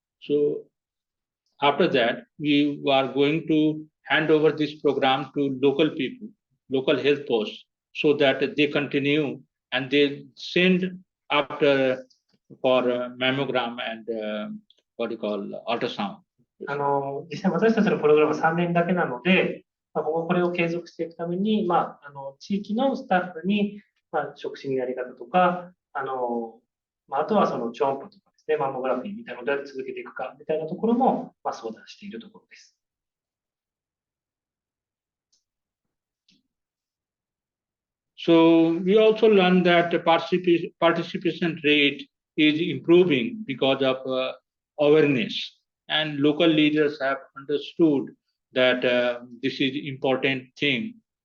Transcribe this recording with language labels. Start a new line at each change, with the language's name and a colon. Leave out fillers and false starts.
English: So after that, we are going to hand over this program to local people, local health posts, so that they continue and they send after for mammogram and ultrasound.
Japanese: 実際私たちのプログラムは3年だけなので、これを継続していくために、地域のスタッフに、触診のやり方とか、あとはその超音波とかですね、マンモグラフィーみたいなのをどうやって続けていくかみたいなところも、相談しているところです。
English: So we also learned that the participation rate is improving because of awareness, and local leaders have understood that this is important thing.